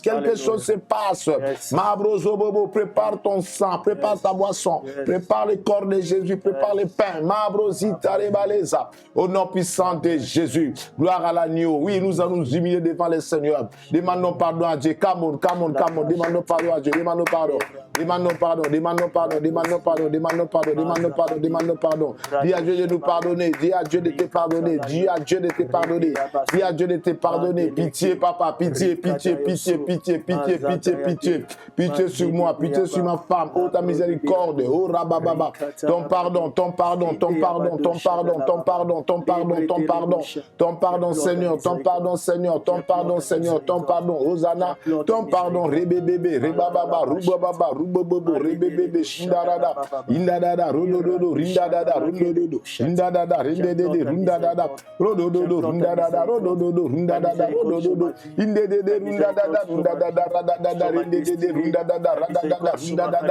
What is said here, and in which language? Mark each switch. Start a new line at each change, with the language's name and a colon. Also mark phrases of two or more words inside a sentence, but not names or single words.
French: Quelque chose se passe. Mabrozo Bobo, prépare ton sang, prépare ta boisson, prépare le corps de Jésus, prépare le pain. Mabrozita Rebaleza. Au nom puissant de Jésus. Gloire à l'agneau. Oui, nous allons nous humilier devant le Seigneur. Demandons pardon à Dieu.
English: Come on, come on, come on.
French: Demandons pardon à Dieu. Demandons pardon. Demandons pardon, demandons pardon, demandons pardon, demandons pardon, demandons pardon, demandons pardon. Dis à Dieu de nous pardonner, dis à Dieu de te pardonner, dis à Dieu de te pardonner, dis à Dieu de te pardonner. Pitié, papa, pitié, pitié, pitié, pitié, pitié, pitié, pitié. Pitié sur moi, pitié sur ma femme. Oh, ta miséricorde, oh, rabababa. Ton pardon, ton pardon, ton pardon, ton pardon, ton pardon, ton pardon, ton pardon, ton pardon, Seigneur, ton pardon, Seigneur, ton pardon, Seigneur, ton pardon, Hosanna, ton pardon, rebébébé, rebababa, rubababa, Bobo, rebebebe, shindarada, indadada, rodododo, rindadada, rundododo, indadada, rendedede, rundadada, rodododo, rundadada, rodododo, rundadada, rodododo, indedede, rundadada, rundadada, radadada, rendedede, rundadada, radadada, rundadada.